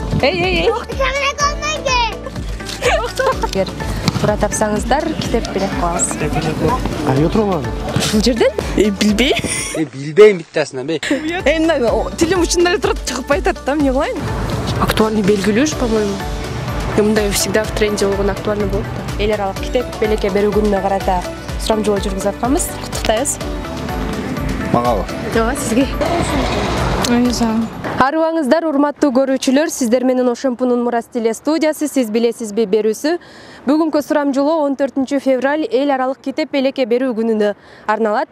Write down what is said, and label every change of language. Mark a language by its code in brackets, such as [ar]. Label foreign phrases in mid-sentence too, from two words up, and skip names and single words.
[ky] Эй. Эгер туура тапсаңыздар, китеп берип коебуз. Кайда турган? Ушул жерден? Билбей. Билбейм биттасынан бей. Тилим учунда эле турат, чыгып айтат да, эмне кылайын? Актуальный белгилүү ж, по-моему. Мындай [ru] всегда в тренде [ky] болгон актуальный болот да. Эл аралык китеп белекке берүү күнүнө карата сурамжылоо жүргүзүп атканбыз. Куттуктайбыз. Мага. Ооба, сизге. Арыбаңыздар, урматтуу көрүүчүлөр, сиздер менен ОШМПнун Мурас телестудиясы сиз билесизби берүүсү бүгүнкү сурамжылоо 14 февраль эл аралык китеп белекке берүү күнүнө арналат.